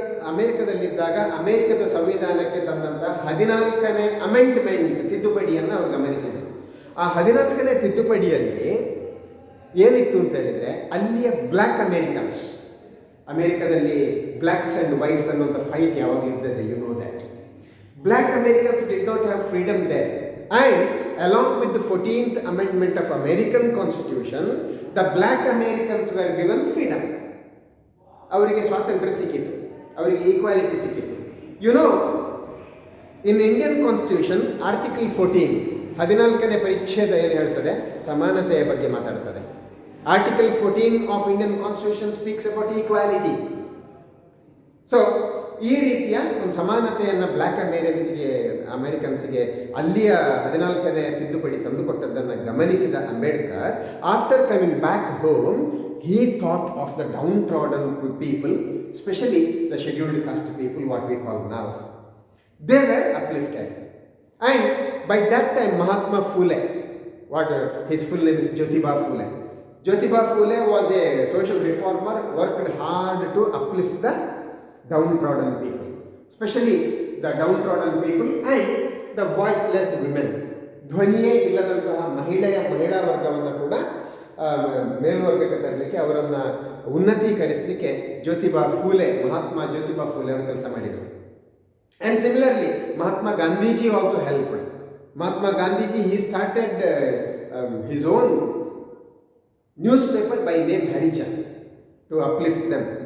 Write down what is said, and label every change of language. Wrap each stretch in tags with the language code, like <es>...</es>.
<kn>ಅಮೆರಿಕದಲ್ಲಿದ್ದಾಗ ಅಮೆರಿಕದ ಸಂವಿಧಾನಕ್ಕೆ ತಂದಂಥ 14ನೇ ಅಮೆಂಡ್ಮೆಂಟ್ ತಿದ್ದುಪಡಿಯನ್ನು ಅವರು ಗಮನಿಸಿದರು. ಆ 14ನೇ ತಿದ್ದುಪಡಿಯಲ್ಲಿ ಏನಿತ್ತು ಅಂತ ಹೇಳಿದರೆ, ಅಲ್ಲಿಯ ಬ್ಲ್ಯಾಕ್ ಅಮೇರಿಕನ್ಸ್, ಅಮೆರಿಕದಲ್ಲಿ ಬ್ಲ್ಯಾಕ್ಸ್ ಆ್ಯಂಡ್ ವೈಟ್ಸ್ ಅನ್ನುವಂಥ ಫೈಟ್ ಯಾವಾಗಲೂ ಇದ್ದದೆ,</kn> <en>You know that. Black Americans did not have freedom there, and along with the 14th Amendment of American Constitution, the black Americans were given freedom.</en> <kn>ಅವರಿಗೆ ಸ್ವಾತಂತ್ರ್ಯ ಸಿಕ್ಕಿತು, ಅವರಿಗೆ equality ಸಿಕ್ಕಿತು.</kn> <en>you know, in Indian constitution</en> <kn>article 14ನೇ ಪರಿಚ್ಛೇದ ಏನು ಹೇಳ್ತದೆ, ಸಮಾನತೆಯ ಬಗ್ಗೆ ಮಾತಾಡ್ತದೆ.</kn> <en>Article 14 of Indian constitution speaks about equality.</en> <kn>So ಈ ರೀತಿಯ ಒಂದು ಸಮಾನತೆಯನ್ನು ಬ್ಲ್ಯಾಕ್ ಅಮೇರಿಕನ್ಸ್ಗೆ ಅಲ್ಲಿಯ 14ನೇ ತಿದ್ದುಪಡಿ ತಂದುಕೊಟ್ಟದ್ದನ್ನು ಗಮನಿಸಿದ Ambedkar,</kn> <en>After coming back home, he thought of the downtrodden people, especially the scheduled caste people, what we call now. They were uplifted. And by that time, Mahatma Phule, his full name is Jyotiba Phule. Jyotiba Phule was a social reformer, worked hard to uplift the downtrodden people, especially the downtrodden people and the voiceless women.</en> <kn>ಧ್ವನಿಯೇ ಇಲ್ಲದಂತಹ ಮಹಿಳಾ ವರ್ಗವನ್ನು ಕೂಡ ಮೇಲ್ವರ್ಗಕ್ಕೆ ತರಲಿಕ್ಕೆ, ಅವರನ್ನು ಉನ್ನತೀಕರಿಸಲಿಕ್ಕೆ ಮಹಾತ್ಮ ಜ್ಯೋತಿಬಾ ಫೂಲೆ ಅವರು ಕೆಲಸ ಮಾಡಿದರು.</kn> <en>And similarly Mahatma Gandhiji also helped. Mahatma Gandhiji he started his own newspaper by name Harijan to uplift them.</en>